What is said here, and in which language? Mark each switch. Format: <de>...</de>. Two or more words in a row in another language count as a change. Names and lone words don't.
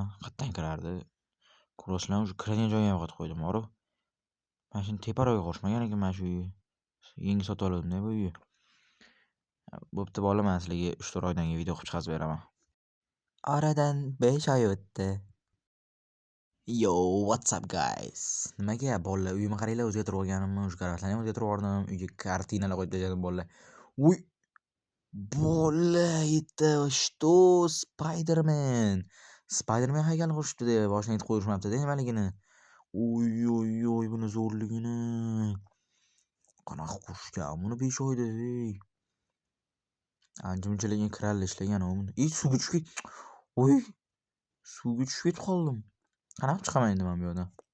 <uz>Qayerdan kirardi? Ko'rasizlarmi, shu kiradigan joyga ham qotib qo'ydim, bor-ku. Mana shuni teparoqga qurishmagan ekan mana shu uyni. Yangi sotib oldim-da bu uyni. Bo'pti bola, men sizlarga 3-4 oydan keyin video qilib chiqarib beraman. Oradan 5 oy o'tdi.</uz> <en>Yo, what's up guys?</en> <uz>Nimaga bolalar, uyimni qaranglar, o'zgartirib olganimni, shu karavotlarni ham o'zgartirib yubordim. Uyga kartinalar qo'yib tashladim bolalar. Uy! Bolalar,</uz> <ru>это что?</ru> <uz>Spider-Man. Spider-Man haykalini qurishibdi-da, boshini aytib qo'yishmabdi-da nimaligini. Uy, buni zo'rligini. Qanaqa qurishgan buni 5 oyda, ey. Ancha-munchalarga kiralli ishlagan u. Suvga tushib Uy! Suvga tushib ketib qoldim. Qanaqa chiqaman endi men bu yerdan?</uz>